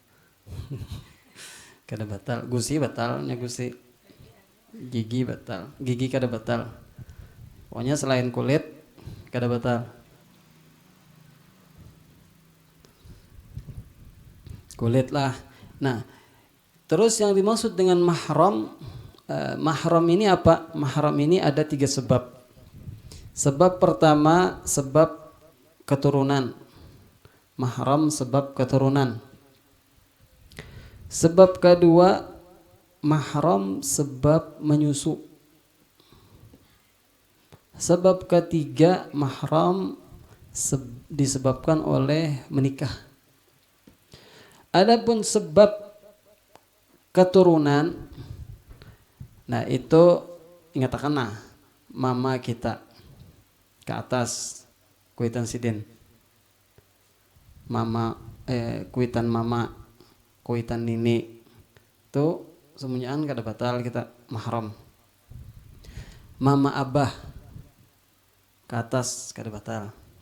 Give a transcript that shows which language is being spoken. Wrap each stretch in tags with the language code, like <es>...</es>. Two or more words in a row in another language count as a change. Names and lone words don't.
<bjn>Kada batal. Gusi batalnya gusi. Gigi batal. Gigi kada batal. Pokoknya selain kulit kada batal. Kulit lah. Nah,</bjn> <id>terus yang dimaksud dengan mahram, mahram ini apa? Mahram ini ada 3 sebab. Sebab pertama sebab keturunan. Mahram sebab keturunan. Sebab kedua mahram sebab menyusu. Sebab ketiga mahram disebabkan oleh menikah.</id> <bjn>Adapun sebab keturunan, nah itu ingatkanlah mama kita ke atas kuitan sidin, kuitan mama, kuitan nini, itu semuanyaan kada batal kita mahram. Mama abah ke atas kada batal.</bjn>